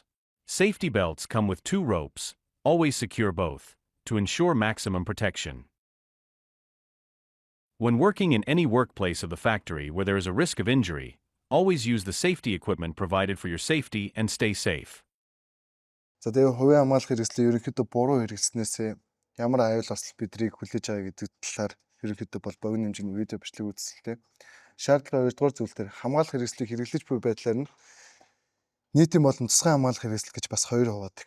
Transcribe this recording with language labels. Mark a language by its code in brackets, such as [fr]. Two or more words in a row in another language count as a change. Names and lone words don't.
[en] Safety belts come with 2 ropes, always secure both, to ensure maximum protection. When working in any workplace of the factory where there is a risk of injury, always use the safety equipment provided for your safety and stay safe. [mn] За тэгээ хувийн хамгаалах хэрэгслээ ерөнхийдөө буруу хэрэгснээсээ ямар аюул ослол бидрийг хүлээж байгаа гэдэг талаар ерөнхийдөө бол богино хэмжээний видео бичлэг үзэлтэй. Шаардлага 2 дугаар зүйл дээр хамгаалах хэрэгслийг хэрэглэж буй байдлаар нь нийтийн болон тусгай хамгаалах хэрэгсэл гэж бас хоёр хуваадаг.